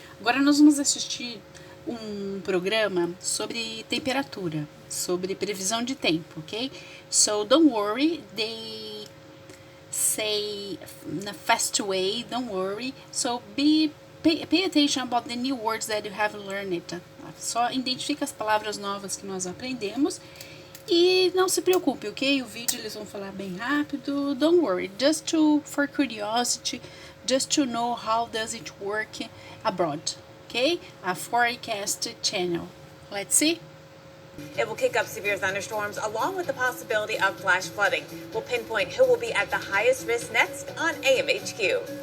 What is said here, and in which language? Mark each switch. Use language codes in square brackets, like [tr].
[pt] Agora nós vamos assistir um programa sobre temperatura, sobre previsão de tempo, ok? [en] So don't worry, they say in a fast way, don't worry. So pay attention about the new words that you have learned. [pt] Só identifica as palavras novas que nós aprendemos. E não se preocupe, ok? O vídeo eles vão falar bem rápido. [en] Don't worry, just for curiosity, just to know how does it work abroad, okay? A forecast channel. Let's see. It will kick up severe thunderstorms along with the possibility of flash flooding. We'll pinpoint who will be at the highest risk next on AMHQ.